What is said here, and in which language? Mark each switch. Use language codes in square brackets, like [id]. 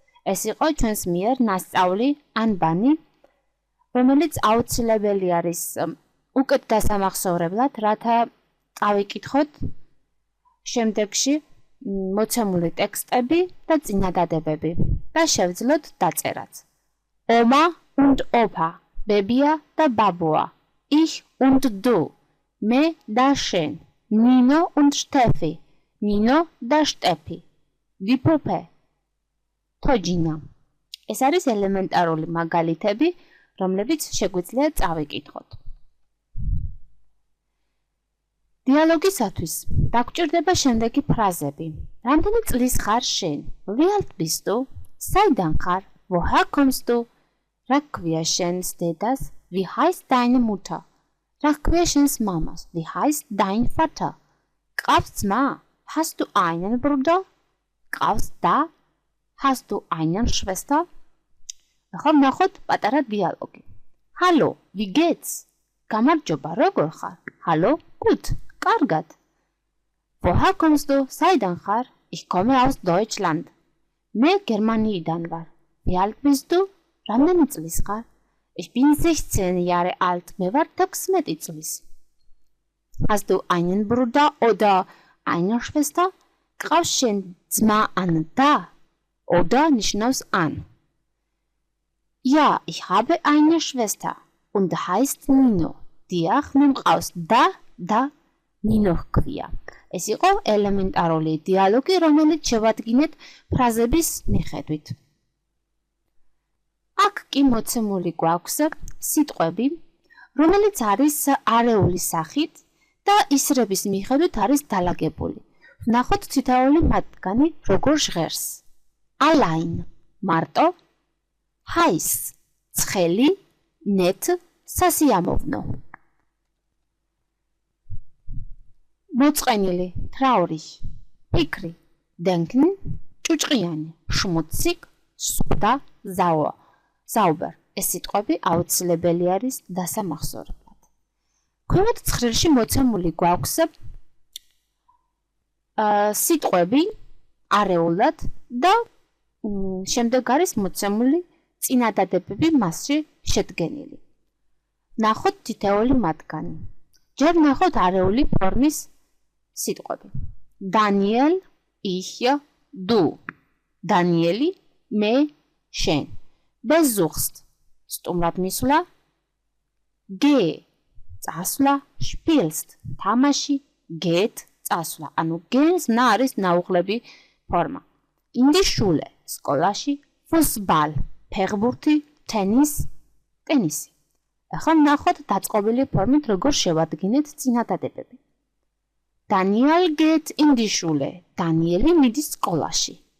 [ka] ეს იყო ჩვენს მიერ ნასწავლი ანბანი, რომელიც აუცილებელი არის უკეთ დასამახსოვრებლად, რათა წავიკითხოთ შემდეგში მოცემული ტექსტები და წინადადებები და შევძლოთ დაწერაც. [de] Oma und Opa, [ka] ბებია და ბაბუა. [de] Ich und du, [ka] მე და შენ. [de] Nino und Steffi, [ka] ნინო და შტეფი. [de] Die Puppe, [ka] თოჯინა. ეს არის ელემენტარული მაგალითები, რომლებიც შეგვიძლია წავიკითხოთ. დიალოგისათვის დაგჭირდება შემდეგი ფრაზები. რამდენი წლის ხარ შენ? [de] Wie alt bist du? [ka] საიდან ხარ? [de] Woher kommst du? [ka] რა ქვია შენს დედას? [de] Wie heißt deine Mutter? [ka] რა ქვია შენს მამას? [de] Wie heißt dein Vater? [ka] გყავს ძმა? [de] Hast du einen Bruder? [ka] გყავს და? [de] Hast du einen Schwester? [ka] ახლა ნახოთ პატარა დიალოგი. [de] Hallo, wie geht's? [ka] გამარჯობა, როგორ ხარ? [de] Hallo, gut, [ka] კარგად. [de] Woher kommst du? [ka] საიდან ხარ? [de] Ich komme aus Deutschland. [ka] მე გერმანიიდან ვარ. [de] Wie alt bist du? [ka] რამდენი წლის ხარ? [de] Ich bin 16 Jahre alt. [ka] მე ვარ 16 წლის. [de] Hast du einen Bruder oder eine Schwester? [ka] გყავს შენ ძმა ან და? Oder ნიშნავს ან. [de] Ja, ich habe eine Schwester und heißt Nino. [ka] დიახ, მე მყავს და ნინო ჰქვია. ეს იყო ელემენტარული დიალოგი, რომელიც შევადგინეთ ფრაზების მიხედვით. აქ კი მოცემული გვაქვს სიტყვები, რომელიც არის არეული სახით და ისრების მიხედვით არის დალაგებული. ვნახოთ თითოეული მათგანი როგორ ჟღერს. [de] Allein, [ka] მარტო, [de] heiß, [ka] ცხელი, [de] nett, [ka] სასიამოვნო. მოწყენილი, [de] traurig, [ka] ფიქრი, [de] denken, [ka] ჭუჭყიანი, [de] schmutzig, suda, sauber. [ka] ეს სიტყვები აუცილებელი არის დასამახსოვრებლად. ქვემოთ ცხრილში მოცემული გვაქვს სიტყვები არეულად და შემდეგ არის მოცემული წინადადებები მასში შედგენილი. ნახოთ თითოეული მათგანი. ჯერ ნახოთ არეული ფორმის სიტყვები. [de] Daniel, ich, du. Danieli, [ka] მე, შენ. [de] Besuchst, [ka] სტუმრად მისვლა. [de] Geh, [ka] წასვლა. [de] Spielst, [ka] თამაში. [de] Geht, [ka] წასვლა. ანუ geh's ნა არის ნაუღლები ფორმა. [de] In die Schule, [ka] სკოლაში. [de] Fußball, [ka] ფეხბურთი. [de] Tennis, [ka] ტენისი. ახლა ნახოთ დაწყობილი ფორმით როგორ შევადგინეთ წინადადებები. [de] Daniel geht in die Schule. [ka] Danieli მიდის სკოლაში.